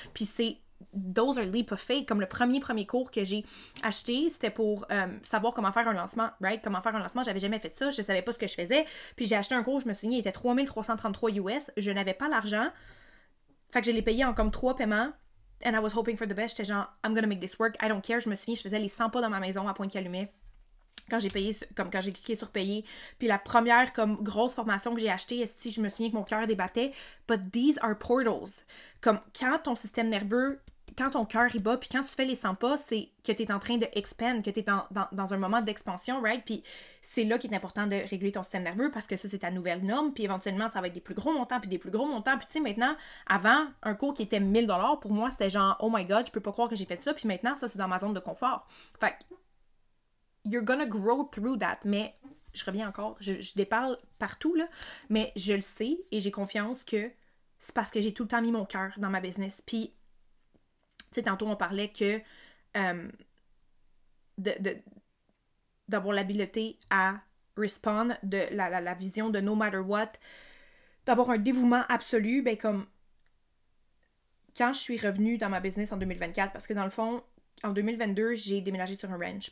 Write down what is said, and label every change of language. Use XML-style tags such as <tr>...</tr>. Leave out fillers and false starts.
<fr>Puis c'est</fr> <en>those are leap of faith.</en> <fr>Comme le premier cours que j'ai acheté, c'était pour savoir comment faire un lancement, right? Comment faire un lancement, j'avais jamais fait ça, je savais pas ce que je faisais. Puis j'ai acheté un cours, je me souviens, il était 3333 US, je n'avais pas l'argent. Fait que je l'ai payé en comme 3 paiements.</fr> <en>And I was hoping for the best.</en> <fr>J'étais genre,</fr> <en>I'm gonna make this work, I don't care.</en> <fr>Je me souviens, je faisais les 100 pas dans ma maison à Pointe-Calumet. Quand j'ai payé, comme quand j'ai cliqué sur payer. Puis la première comme grosse formation que j'ai achetée, je me souviens que mon cœur débattait.</fr> <en>But these are portals.</en> <fr>Comme quand ton système nerveux, quand ton cœur il bat, puis quand tu fais les 100 pas, c'est que tu es en train de expand, que tu es dans un moment d'expansion, right? Puis c'est là qu'il est important de réguler ton système nerveux parce que ça, c'est ta nouvelle norme. Puis éventuellement, ça va être des plus gros montants, puis des plus gros montants. Puis tu sais, maintenant, avant, un cours qui était 1000$, pour moi, c'était genre,</fr> <en>oh my god,</en> <fr>je peux pas croire que j'ai fait ça. Puis maintenant, ça, c'est dans ma zone de confort. Fait que</fr> <en>you're gonna grow through that.</en> <fr>Mais je reviens encore, je déparle partout, là, mais je le sais et j'ai confiance que c'est parce que j'ai tout le temps mis mon cœur dans ma business. Puis, tu sais, tantôt, on parlait que d'avoir l'habileté à respond, de la vision de no matter what, d'avoir un dévouement absolu, ben comme quand je suis revenue dans ma business en 2024, parce que dans le fond, en 2022, j'ai déménagé sur un ranch.</fr>